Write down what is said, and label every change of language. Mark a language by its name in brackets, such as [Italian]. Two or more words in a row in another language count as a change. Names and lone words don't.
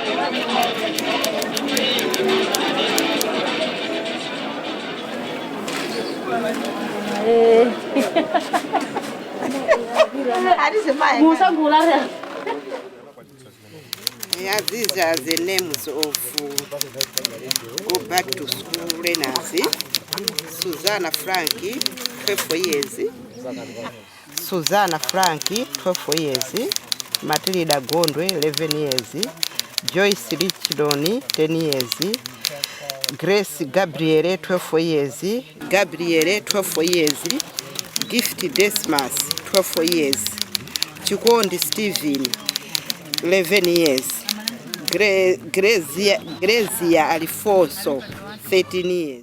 [English] Yeah, these are the names of go back to school learners. Susanna Frankie, 12 years. Susanna Frankie, 12 years. Matilda Gondwe, 11 years. Joyce Richardoni, 10 years. Grace Gabriele, 12 years. Gabriele, 12 years. Gift Desmas, 12 years. Chikondi Stephen, 11 years. Grezia Alfonso, 13 years.